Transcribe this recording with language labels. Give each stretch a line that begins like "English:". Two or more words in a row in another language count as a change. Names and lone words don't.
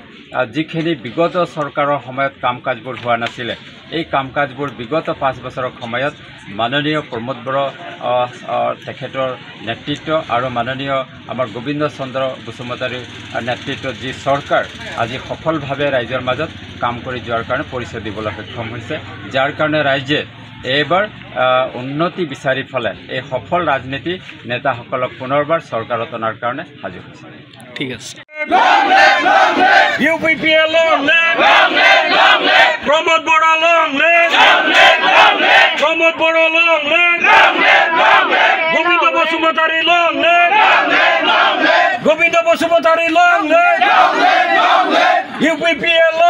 Assamese: যিখিনি বিগত চৰকাৰৰ সময়ত কাম কাজবোৰ হোৱা নাছিলে এই কাম কাজবোৰ বিগত 5 বছৰৰ সময়ত মাননীয় প্ৰমোদ বড়ো তেখেতৰ নেতৃত্ব আৰু মাননীয় আমাৰ গোবিন্দ চন্দ্ৰ বসুমতাৰীৰ নেতৃত্বত যি চৰকাৰ আজি সফলভাৱে ৰাইজৰ মাজত কাম কৰি যোৱাৰ কাৰণে পৰিচয় দিবলৈ সক্ষম হৈছে যাৰ কাৰণে ৰাইজে এইবাৰ উন্নতি বিচাৰি ফলে এই সফল ৰাজনীতি নেতাসকলক পুনৰবাৰ চৰকাৰত অনাৰ কাৰণে সাজু হৈছে ঠিক আছে
English: UPPL long live! Long live! Long live! Pramod Bora long live! Long live! Long live! Pramod Bora long live! Long live! Long live! Govinda Basumatari long live! Long live! Long live! Govinda Basumatari long live! Long live! Long live! UPPL